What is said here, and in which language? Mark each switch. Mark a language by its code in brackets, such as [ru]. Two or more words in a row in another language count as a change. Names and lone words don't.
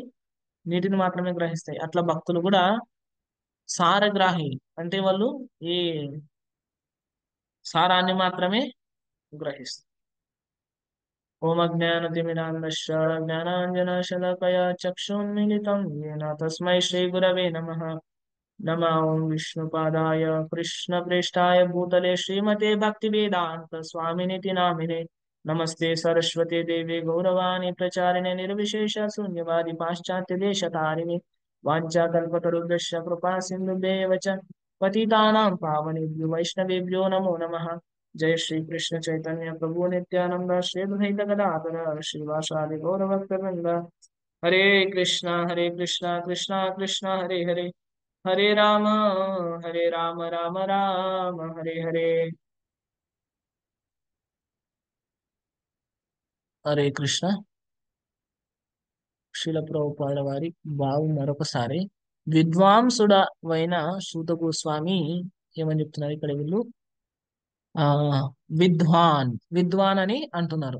[te] నీటిని మాత్రమే గ్రహిస్తాయి. అట్లా భక్తులు కూడా సారగ్రాహి, అంటే వాళ్ళు ఈ సారాన్ని మాత్రమే గ్రహిస్తారు. [sa] ఓం అజ్ఞానతిమిరాంధస్య జ్ఞానాంజనశలాకయా చక్షున్మిలితం येन తస్మై శ్రీ గురవే నమః. నమో ఓం విష్ణుపాదాయ కృష్ణప్రేష్ఠాయ భూతలే శ్రీమతే భక్తివేదాంత స్వామినితి నామినే. నమస్తే సరస్వతి దేవి గౌరవాణి ప్రచారిణే నిర్విశేష శూన్యవాది పాశ్చాత్య దేశతారిణి. వాంఛాకల్పతరుభ్యశ్చ కృపా సింధుభ్యేవ చ పతితానాం పావనేభ్యో వైష్ణవేభ్యో నమో నమః. जय श्री कृष्ण चैतन्य प्रभु नित्यानंद श्री अद्वैत गदाधर श्रीवासादि गौरभक्तवृंद. हरे कृष्णा कृष्णा कृष्णा हरे हरे, हरे राम राम राम हरे हरे. [te] హరే కృష్ణ. శీల ప్రభుపాద వారి బావు మరొకసారి విద్వాంసుడైన సూత గోస్వామి ఏమని చెప్తున్నారు ఇక్కడ? వీళ్ళు ఆ విద్వాన్ అని అంటున్నారు.